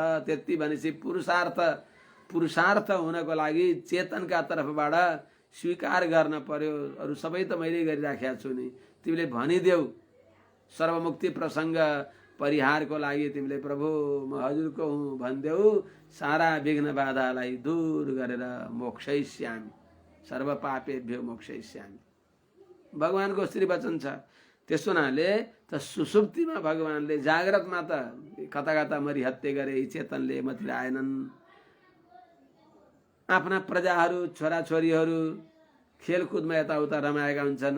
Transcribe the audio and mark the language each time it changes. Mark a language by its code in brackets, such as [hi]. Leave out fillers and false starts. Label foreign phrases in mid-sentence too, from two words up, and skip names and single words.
[ne] त्यति भनेपछि पुरुषार्थ हुनको लागि चेतनका तर्फबाट स्वीकार गर्न पर्यो। अरू सबै त मैले गरिराखेको छु नि, तिमीले भनिदेऊ। सर्वमुक्ति प्रसङ्ग परिहारको लागि तिमीले प्रभु म हजुरको हुँ भनिदेऊ, सारा विघ्न बाधालाई दूर गरेर [sa] मोक्षयिष्यामि, सर्व पापेभ्यो मोक्षयिष्यामि, [ne] भगवानको श्री वचन छ। त्यस हुनाले त सुसुप्तिमा भगवानले, जाग्रतमा त कता कता मरिहत्ते गरे यी चेतनले मतिर आएनन्। आफ्ना प्रजाहरू छोराछोरीहरू खेलकुदमा यताउता रमाएका हुन्छन्।